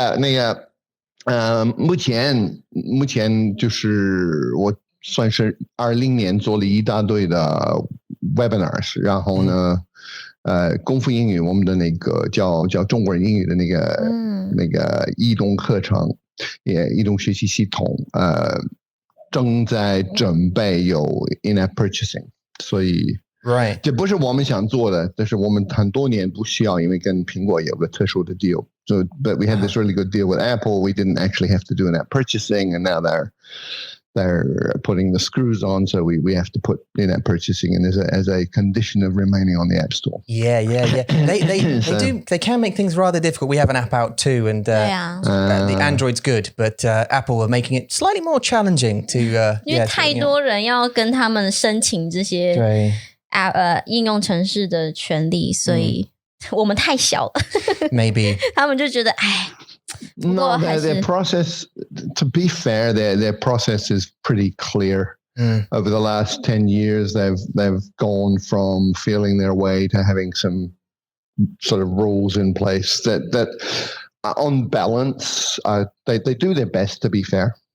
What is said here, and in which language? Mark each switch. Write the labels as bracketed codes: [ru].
[zh] 那个目前就是我算是20年做了一大堆的 webinars， 然后呢，功夫英语我们的那个叫中国人英语的那个移动课程，也移动学习系统，正在准备有 in-app purchasing， 所以。 [en] Right. [zh] 这不是我们想做的，但是我们很多年不需要，因为跟苹果有个特殊的 deal. [en] So, but we had this really good deal with Apple. We didn't actually have to do an app purchasing, and now they're putting the screws on. So we have to put in-app purchasing in as a condition of remaining on the App Store. Yeah. They can make things rather difficult. We have an app out too, and the Android's good, but Apple are making it slightly more challenging to. [zh] 因为太多人要跟他们申请这些。对。应用程式的权利，所以我们太小了。 [en] Maybe [zh] 他们就觉得 [en] No, their process, to be fair, their process is pretty clear. Over the last 10 years, they've gone from feeling their way to having some sort of rules in place that on balance, they do their best to be fair.